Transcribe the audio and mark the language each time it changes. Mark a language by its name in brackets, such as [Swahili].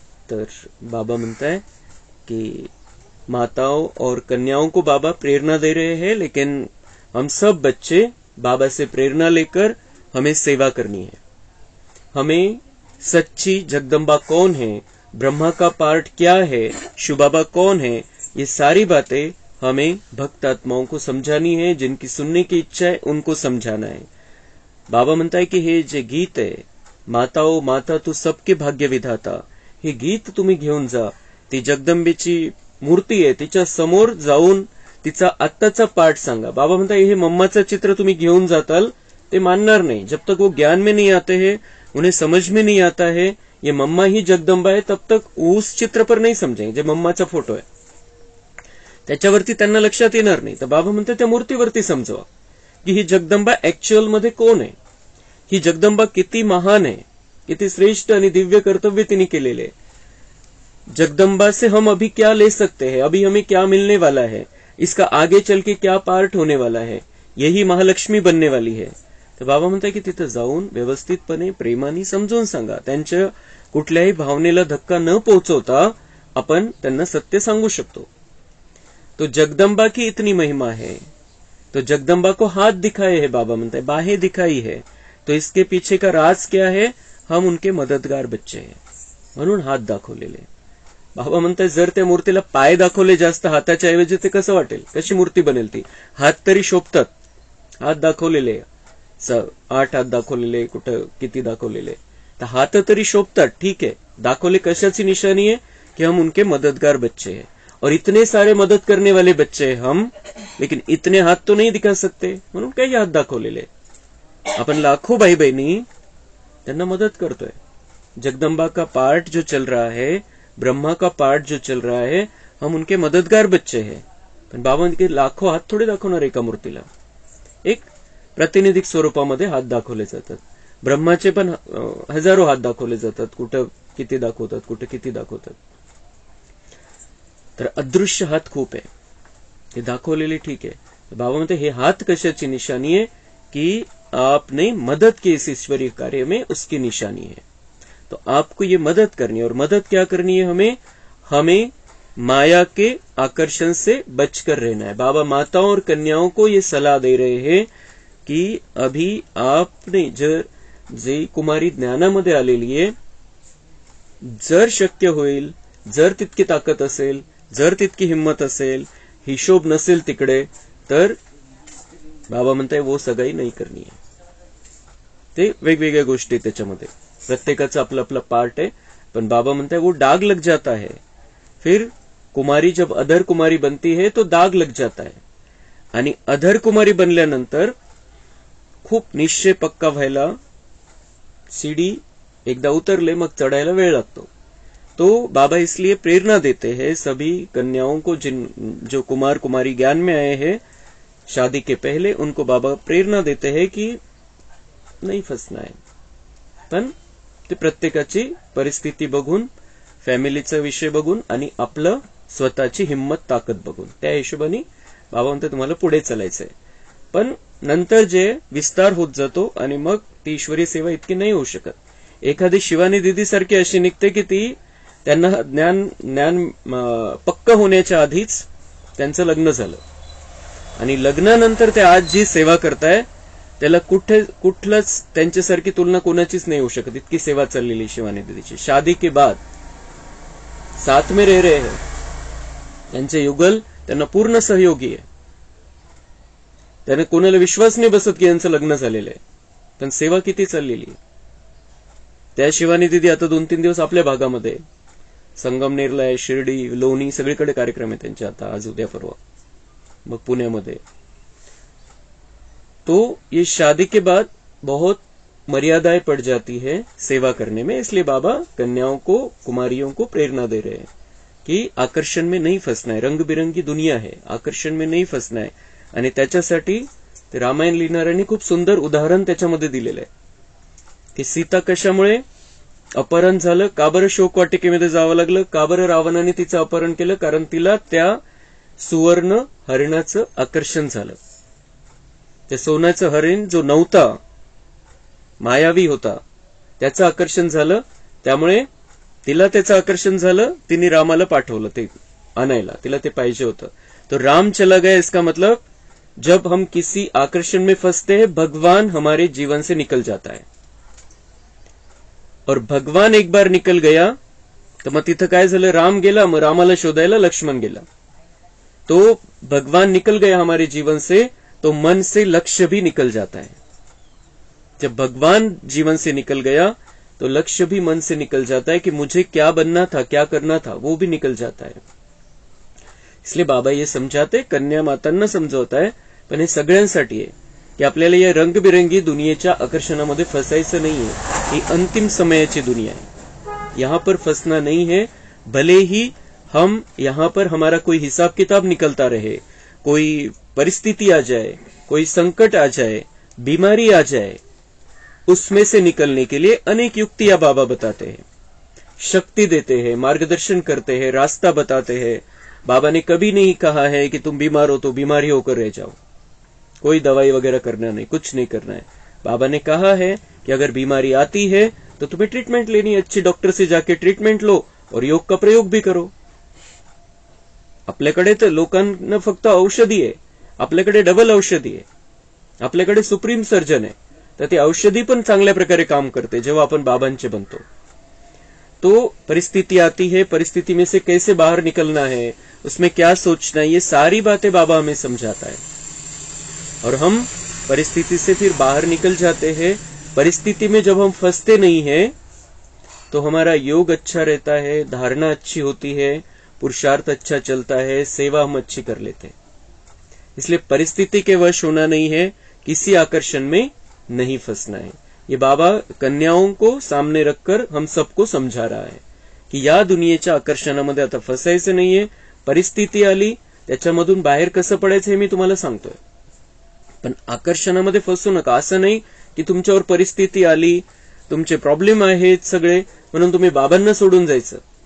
[Marathi] तर बाबा म्हणता [Hindi] है कि माताओं और कन्याओं को बाबा प्रेरणा दे रहे हैं, लेकिन हम सब बच्चे बाबा से प्रेरणा लेकर हमें सेवा करनी है। हमें सच्ची जगदम्बा कौन है, ब्रह्मा का पार्ट क्या है, शिव बाबा कौन है, ये सारी बातें हमें भक्त आत्माओं को समझानी है। जिनकी सुनने की इच्छा है उनको समझाना है। [Marathi] बाबा म्हणता है की हे जे गीत आहे, [Hindi] माताओ माता तू सबके भाग्य विधाता, [Marathi] हे गीत तुम्ही घेऊन जा। ती जगदंबेची मूर्ती आहे, तिच्या समोर जाऊन तिचा आत्ताचा पाठ सांगा। बाबा म्हणता हे मम्माचं चित्र तुम्ही घेऊन जाताल, ते मानणार नाही। [Hindi] जब तक वो ज्ञान में नहीं आते हैं, उन्हें समझ में नहीं आता है ये मम्मा ही जगदंबा है, तब तक उस चित्र पर नहीं समजेंगे। [Marathi] जे मम्माचा फोटो आहे त्याच्यावरती त्यांना लक्षात येणार नाही। तर बाबा म्हणते त्या मूर्तीवरती समजवा की ही जगदंबा ऍक्च्युअल मध्ये कोण आहे, ही जगदंबा किती महान आहे, किती श्रेष्ठ आणि दिव्य कर्तव्य तिने केलेले। [Hindi] जगदंबा से हम अभी क्या ले सकते हैं, अभी हमें क्या मिलने वाला है, इसका आगे चल के क्या पार्ट होने वाला है, यही महालक्ष्मी बनने वाली है। [Marathi] तर बाबा म्हणतात की तिथं जाऊन व्यवस्थितपणे प्रेमाने समजून सांगा। त्यांच्या कुठल्याही भावनेला धक्का न पोहोचवता आपण त्यांना सत्य सांगू शकतो। [Hindi] तो जगदंबा की इतनी महिमा है, तो जगदंबा को हाथ दिखाए है, बाबा म्हणता है बाहें दिखाई है, तो इसके पीछे का राज क्या है, हम उनके मददगार बच्चे हैं, [Marathi] म्हणून हात दाखवलेले। बाबा म्हणतात जर त्या मूर्तीला पाय दाखवले जास्त हाताच्या ऐवजी ते कसं वाटेल, कशी मूर्ती बनेल ती। हात तरी शोभतात, हात दाखवलेले 8 हात दाखवलेले, कुठं किती दाखवलेले, तर हात तरी शोभतात, ठीक है। दाखवले कशाची [Hindi] निशानी है कि हम उनके मददगार बच्चे हैं, और इतने सारे मदद करने वाले बच्चे हैं हम, लेकिन इतने हाथ तो नहीं दिखा सकते, [Marathi] म्हणून काही हात दाखवलेले। अपन लाखों भाई बहनी त्यांना मदद करतोय। [Hindi] जगदंबा का पार्ट जो चल रहा है, ब्रह्मा का पार्ट जो चल रहा है, हम उनके मददगार बच्चे हैं। [Marathi] पण बाबा के लाखों हात थोडे दाखवणार एका मूर्तीला, एक प्रातिनिधिक स्वरूपामध्ये हात दाखवले जातात। ब्रह्माचे पण हजारो हात दाखवले जातात, कुठं किती दाखवतात, कुठं किती दाखवतात। तर अदृश्य हात खूप आहे, ते दाखवलेले ठीक आहे। बाबा म्हणते हे हात कशाची [Hindi] निशानी है कि आपने मदद की इस ईश्वरीय कार्य में, उसकी निशानी है। तो आपको ये मदद करनी है, और मदद क्या करनी है, हमें माया के आकर्षण से बचकर रहना है। बाबा माताओं और कन्याओं को ये सलाह दे रहे हैं की अभी आपने [Marathi] जे कुमारी ज्ञानामध्ये आलेली आहे, जर शक्य होईल, जर तितकी ताकद असेल, जर तितकी हिम्मत असेल, हिशोब नसेल तिकडे, तर बाबा म्हणताय वो सगाई नाही करनी है। ते वेगवेगळ्या गोष्टी त्याच्यामध्ये, प्रत्येकाचा आपला आपला पार्ट आहे, पण बाबा म्हणताय [Hindi] वो दाग लग जाता है। फिर कुमारी जब अधर कुमारी बनती है तो दाग लग जाता है, [Marathi] आणि अधर कुमारी बनल्यानंतर खूप निश्चय पक्का व्हायला, सीडी एकदा उतरले मग चढायला वेळ लागतो। [Hindi] तो बाबा इसलिए प्रेरणा देते हैं सभी कन्याओं को, जो कुमार कुमारी ज्ञान में आए हैं शादी के पहले, उनको बाबा प्रेरणा देते हैं कि नहीं फसना है। [Marathi] पण ते प्रत्येकाची परिस्थिती बघून, फॅमिलीचा विषय बघून आणि आपलं स्वतःची हिम्मत ताकद बघून, त्या हिशोबाने बाबा म्हणते तुम्हाला पुढे चालायचंय। पण नंतर जे विस्तार होत जातो आणि मग ती ईश्वरी सेवा इतकी नाही होऊ शकत। एखादी शिवानी दीदी सारखी अशी निघते की ती त्यांना ज्ञान पक्क होण्याच्या आधीच त्यांचं लग्न झालं, आणि लग्नानंतर ते आज जी सेवा करताय त्याला कुठलंच त्यांच्यासारखी तुलना कोणाचीच नाही होऊ शकत, इतकी सेवा चाललेली शिवानी दीदीची। [Hindi] शादी के बाद साथ में रह रहे हैं, [Marathi] त्यांचे युगल त्यांना पूर्ण सहयोगी आहे। त्याने कोणाला विश्वास नाही बसत की यांचं लग्न झालेलं आहे, पण सेवा किती चाललेली। त्या शिवानी दीदी आता 2-3 दिवस आपल्या भागामध्ये, संगमनेरला आहे, शिर्डी, लोणी, सगळीकडे कार्यक्रम आहे त्यांचे आता, आज उद्या परवा, मग पुण्यामध्ये। तो ये शादी के बाद बहुत मर्यादाएं पड़ जाती है सेवा करने में, इसलिए बाबा कन्याओं को, कुमारियों को प्रेरणा दे रहे हैं की आकर्षण में नहीं फसना आहे. रंगबिरंगी दुनिया आहे, आकर्षण में नाही फसना आहे. आणि त्याच्यासाठी ते रामायण लिहिणाऱ्यांनी खूप सुंदर उदाहरण त्याच्यामध्ये दिलेलं आहे की सीता कशामुळे अपहरण झालं, का बरं शोक वाटिकेमध्ये जावं लागलं, का बरं रावणाने तिचं अपहरण केलं, कारण तिला त्या सुवर्ण हरिणाचं आकर्षण झालं. ते सोन्याचं हरिण जो नव्हता, मायावी होता, त्याचं आकर्षण झालं. त्यामुळे तिला त्याचं आकर्षण झालं, तिने रामाला पाठवलं ते आणायला, तिला ते पाहिजे होतं. [Hindi] तो राम चला गया, इसका मतलब जब हम किसी आकर्षण में फंसते हैं, भगवान हमारे जीवन से निकल जाता है. और भगवान एक बार निकल गया [Marathi] तर मग तिथं काय झालं, राम गेला, मग रामाला शोधायला लक्ष्मण गेला. [Hindi] तो भगवान निकल गया हमारे जीवन से, तो मन से लक्ष्य भी निकल जाता है. जब भगवान जीवन से निकल गया तो लक्ष्य भी मन से निकल जाता है कि मुझे क्या बनना था, क्या करना था, वो भी निकल जाता है. इसलिए बाबा ये समजाते, [Marathi] कन्या मातांना समजवत आहे, पण हे सगळ्यांसाठी आहे की आपल्याला या रंगबिरंगी दुनियेच्या आकर्षणामध्ये फसायचं नाहीये. ही अंतिम समयाची [Hindi] दुनिया है, यहां पर फंसना नहीं है. भले ही हम यहां पर हमारा कोई हिसाब किताब निकलता रहे, कोई परिस्थिति आ जाए, कोई संकट आ जाए, बीमारी आ जाए, उसमें से निकलने के लिए अनेक युक्तियां बाबा बताते हैं, शक्ति देते हैं, मार्गदर्शन करते हैं, रास्ता बताते हैं. बाबा ने कभी नहीं कहा है कि तुम बीमार हो तो बीमारी होकर रह जाओ, कोई दवाई वगैरह करना नहीं, कुछ नहीं करना है. बाबा ने कहा है कि अगर बीमारी आती है तो तुम्हें ट्रीटमेंट लेनी है, अच्छे डॉक्टर से जाके ट्रीटमेंट लो और योग का प्रयोग भी करो. [Marathi] आपल्याकडे तर लोकांना फक्त औषधी आहे, आपल्याकडे डबल औषधी आहे, आपल्याकडे सुप्रीम सर्जन आहे, तर ती औषधी पण चांगल्या प्रकारे काम करते जेव्हा आपण बाबांचे बनतो. [Hindi] तो परिस्थिति आती है, परिस्थिति में से कैसे बाहर निकलना है, उसमें क्या सोचना है, ये सारी बातें बाबा हमें समझाता है. और हम परिस्थिति से फिर बाहर निकल जाते हैं. परिस्थिति में जब हम फंसते नहीं हैं तो हमारा योग अच्छा रहता है, धारणा अच्छी होती है, पुरुषार्थ अच्छा चलता है, सेवा हम अच्छी कर लेते हैं. इसलिए परिस्थिति के वश होना नहीं है, किसी आकर्षण में नहीं फंसना है. ये बाबा कन्याओं को सामने रखकर हम सबको समझा रहा है की [Marathi] या दुनियेच्या आकर्षणामध्ये आता फसायचं नाहीये. परिस्थिती आली, त्याच्यामधून बाहेर कसं पडायचं हे मी तुम्हाला सांगतोय, पण आकर्षणामध्ये फसू नका. असं नाही की तुमच्यावर परिस्थिती आली, तुमचे प्रॉब्लेम आहेत सगळे, म्हणून तुम्ही बाबांना सोडून जायचं.